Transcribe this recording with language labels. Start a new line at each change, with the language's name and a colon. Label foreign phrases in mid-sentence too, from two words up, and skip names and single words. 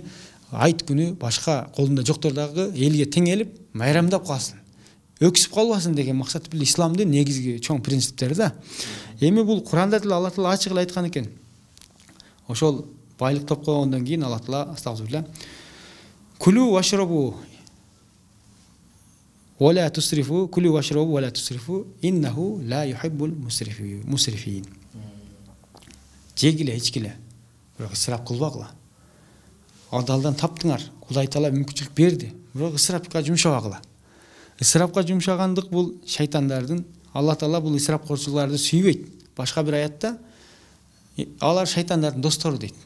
Kyrgyz: Айт күнү башка колунда жоктор дагы элге тең элип, майрамдап калсын. Өксүп калбасын деген максат бул исламдын негизги чоң принциптери да. Эми бул Куранда деле Алла Таала ачык эле айткан экен. Ошол байлык топ койгондон кийин Алла Таала астагфирулла.
Arabic: كلوا واشربوا ولا تسرفوا كلوا واشربوا ولا تسرفوا إنه لا يحب المسرفين.
Kyrgyz: Жегиле, ичкиле. Бирок ысырап кылбагыла. Адалдан таптыңар. Кудай Таала мүмкүнчүлүк берди. Бирок ысырапка жумшабагыла. Ысырапка жумшагандык бул шайтандардын. Алла Таала бул ысырапкорчуларды сүйбөйт. Башка бир аятта алар шайтандардын достору дейт.